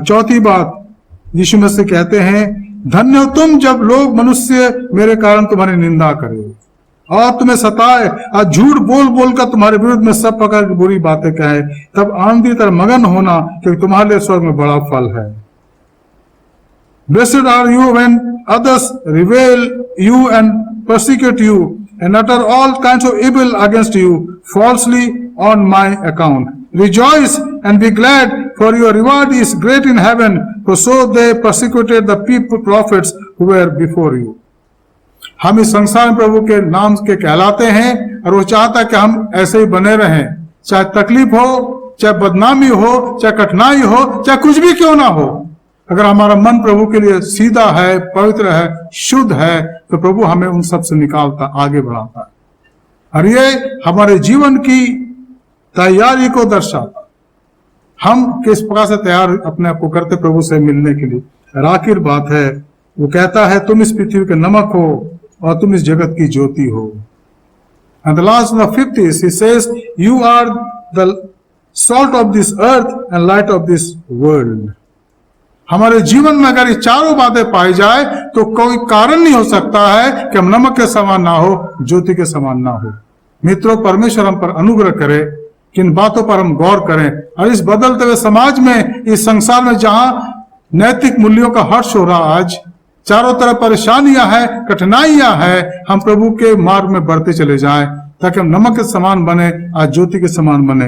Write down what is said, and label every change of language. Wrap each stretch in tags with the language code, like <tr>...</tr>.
<hi>चौथी बात, यीशु मसीह कहते हैं, धन्य हो तुम जब लोग मनुष्य मेरे कारण तुम्हारी निंदा करे और तुम्हें सताए और झूठ बोल बोल कर तुम्हारे विरुद्ध में सब प्रकार की बुरी बातें कहे, तब आनंदित और मगन होना, क्योंकि तुम्हारे लिए स्वर्ग में बड़ा फल है।</hi> <en>Blessed are you when others revile you and persecute you and utter all kinds of evil against you falsely on my account. Rejoice and be glad, for your reward is great in heaven, for so they persecuted the prophets who were before you.</en> <hi>हम इस संसार में प्रभु के नाम के कहलाते हैं और वो चाहता है कि हम ऐसे ही बने रहें, चाहे तकलीफ हो, चाहे बदनामी हो, चाहे कठिनाई हो, चाहे कुछ भी क्यों ना हो। अगर हमारा मन प्रभु के लिए सीधा है, पवित्र है, शुद्ध है, तो प्रभु हमें उन सब से निकालता, आगे बढ़ाता है और ये हमारे जीवन की तैयारी को दर्शाता। हम किस प्रकार से तैयार अपने आप को करते प्रभु से मिलने के लिए। और आखिर बात है, वो कहता है, तुम इस पृथ्वी के नमक हो और तुम इस जगत की ज्योति हो।</hi> <en>And the last, the fifth is, he says, you are the salt of this earth and light of this world.</en> <hi>हमारे जीवन में अगर ये चारों बातें पाई जाए तो कोई कारण नहीं हो सकता है कि हम नमक के समान ना हो, ज्योति के समान ना हो। मित्रों, परमेश्वर हम पर अनुग्रह करे कि इन बातों पर हम गौर करें और इस बदलते हुए समाज में, इस संसार में जहां नैतिक मूल्यों का हर्ष हो रहा, आज चारों तरफ परेशानियां हैं, कठिनाइयां हैं, हम प्रभु के मार्ग में बढ़ते चले जाएं ताकि हम नमक के समान बने, आज ज्योति के समान बने।</hi>